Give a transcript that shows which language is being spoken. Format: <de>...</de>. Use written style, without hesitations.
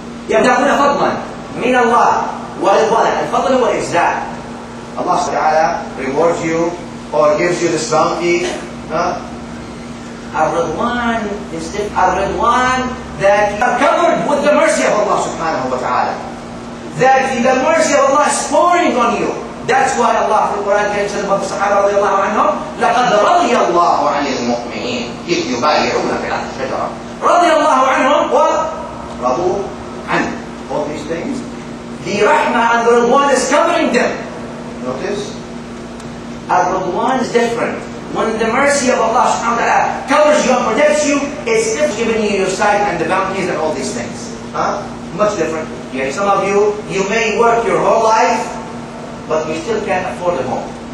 <ar>يَبْتَغُونَ فَضْلًا مِنَ اللَّهِ وَرِضْوَانًا. Al-Fadl wa Izza.</ar> <en>Allah subhanahu wa ta'ala rewards you or gives you this bounty. Ar-Ridwan is Ar-Ridwan that you are covered with the mercy of Allah subhanahu wa ta'ala. That the mercy of Allah is pouring on you. That's why Allah in the Quran says about the Sahaba radiallahu anhum,</en> <ar>لَقَدْ رَضِيَ اللَّهُ عَنِ الْمُؤْمِنِينَ إِذْ يُبَايِعُونَكَ تَحْتَ الشَّجَرَةِ رَضِيَ اللَّهُ عَنْهُمْ وَرَضُوا عَنْهُ.</ar> <en>All these things. The Rahmah and the Ridwan is covering them. Notice? Ar-Ridwan is different. When the mercy of Allah subhanahu wa ta'ala covers you and protects you, it's still giving you your sight and the bounties and all these things. Much different. Yeah, some of you may work your whole life, but you still can't afford a home.</en>